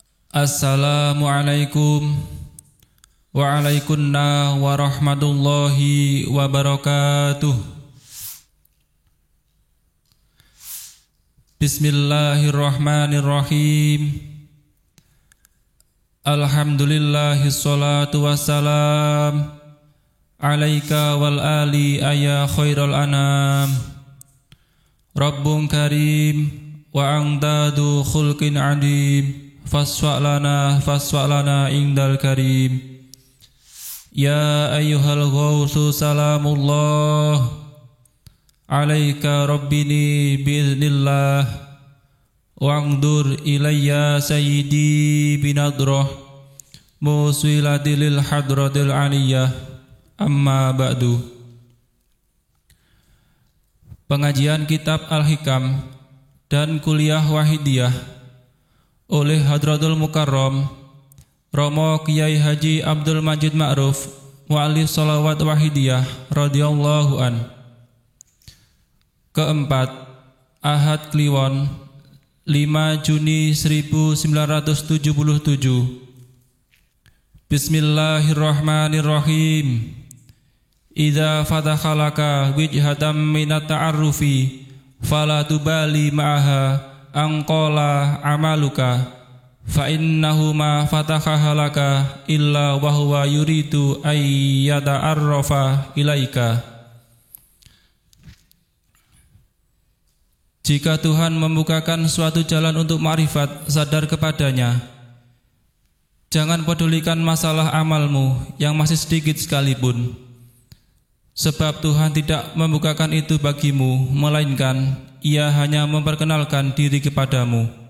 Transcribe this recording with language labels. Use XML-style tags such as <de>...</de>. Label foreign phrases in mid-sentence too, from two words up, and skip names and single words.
<ar>السلام عليكم وعليكم السلام ورحمة الله وبركاته. بسم الله الرحمن الرحيم. الحمد لله الصلاة والسلام عليك والآل يا خير الأنام. رب كريم وأنت ذو خلق عظيم. فاشفع لنا عند الكريم. يا أيها الغوث سلام الله عليك ربني بإذن الله وانظر إلي سيدي بنظرة موصلة للحضرة العلية أما بعد.</ar> <id>Pengajian kitab Al-Hikam dan kuliah Wahidiyah oleh Hadratul Mukarram Romo Kiai Haji Abdul Majid Ma'ruf Mu'alif Sholawat Wahidiyah</id> <ar>radhiyallahu an.</ar> <id>Keempat, Ahad Kliwon 5 Juni 1977.</id> <ar>بسم الله الرحمن الرحيم. إذا فتح لك وجهة من التعرف فلا تبال معها أن قل عملك فإنه ما فتحها لك إلا وهو يريد أن يتعرف إليك.</ar> <id>Jika Tuhan membukakan suatu jalan untuk ma'rifat, sadar kepadanya. Jangan pedulikan masalah amalmu yang masih sedikit sekalipun, sebab Tuhan tidak membukakan itu bagimu, melainkan Ia hanya memperkenalkan diri kepadamu.</id>